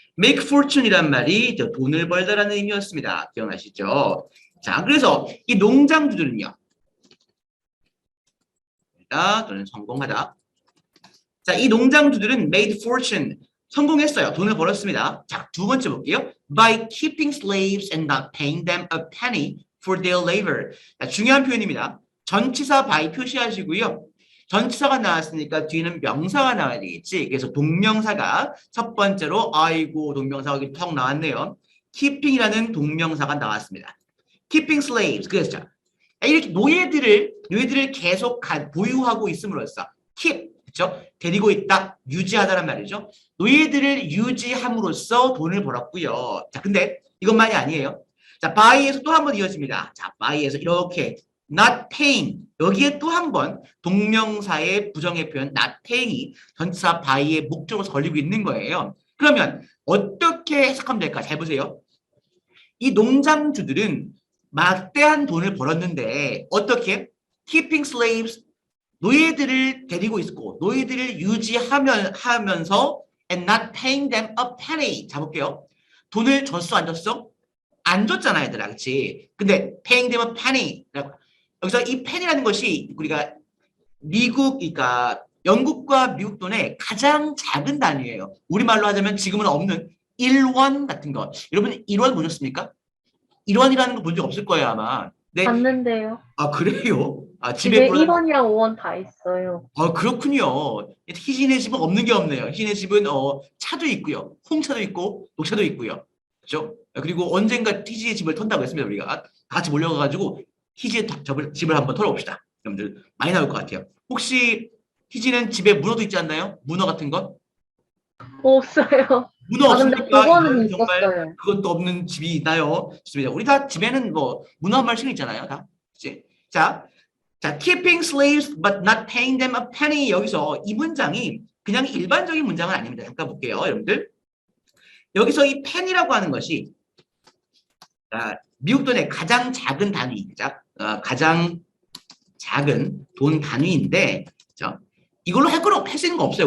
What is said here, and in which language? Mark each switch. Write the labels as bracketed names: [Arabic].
[English] Make fortune [Korean] 이란 말이 돈을 벌다라는 의미였습니다. 기억나시죠? 자, 그래서 이 농장주들은요. 또는 성공하다. 자, 이 농장주들은 [English] made fortune, [Korean] 성공했어요. 돈을 벌었습니다. 자, 두 번째 볼게요. [English] By keeping slaves and not paying them a penny for their labor. [Korean] 자, 중요한 표현입니다. 전치사 by 표시하시고요. 전치사가 나왔으니까 뒤에는 명사가 나와야 되겠지. 그래서 동명사가 첫 번째로 아이고 동명사가 여기 턱 나왔네요. keeping이라는 동명사가 나왔습니다. [English] keeping slaves. [Korean] 그래서 이렇게 노예들을 계속 보유하고 있음으로써 keep 그렇죠? 데리고 있다, 유지하다란 말이죠. 노예들을 유지함으로써 돈을 벌었고요. 자, 근데 이것만이 아니에요. 자, buy에서 또 한 번 이어집니다. 자, buy에서 이렇게 [English] not paying [Korean] 여기에 또 한 번 동명사의 부정의 표현 not paying이 전치사 buy의 목적으로 걸리고 있는 거예요. 그러면 어떻게 해석하면 될까? 잘 보세요. 이 농장주들은 막대한 돈을 벌었는데 어떻게? [English] keeping slaves [Korean] 노예들을 데리고 있고 노예들을 유지하면서 [English] and not paying them a penny. [Korean] 자 볼게요. 돈을 줬어 안 줬어? 안 줬잖아 얘들아. 그렇지? 근데 [English] paying them a penny. [Korean] 여기서 이 penny라는 것이 우리가 그러니까 영국과 미국 돈의 가장 작은 단위예요. 우리말로 하자면 지금은 없는 1원 같은 거. 여러분 1원 보셨습니까? 1원이라는 거 본 적 없을 거예요 아마. 네. 봤는데요. 아 그래요? 집에 1원이랑 5원 다 있어요. 아 그렇군요. 희진의 집은 없는 게 없네요. 희진의 집은 차도 있고요. 홍차도 있고 녹차도 있고요. 그렇죠? 그리고 언젠가 희진의 집을 턴다고 했습니다. 우리가 다 같이 몰려가가지고 희진의 집을 한번 털어봅시다. 여러분들 많이 나올 것 같아요. 혹시 희진은 집에 문어도 있지 않나요? 문어 같은 건? 없어요. 문어 근데 없으니까 그거는 정말 있었어요. 그것도 없는 집이 있나요? 좋습니다. 우리 다 집에는 뭐 문어 한 마리씩은 있잖아요. 다. 그치? 자, [English] 자, keeping slaves but not paying them a penny. [Korean] 여기서 이 문장이 그냥 일반적인 문장은 아닙니다. 잠깐 볼게요, 여러분들. 여기서 이 penny라고 하는 것이 미국 돈의 가장 작은 단위이자 가장 작은 돈 단위인데, 자, 이걸로 할 수 있는 거 없어요.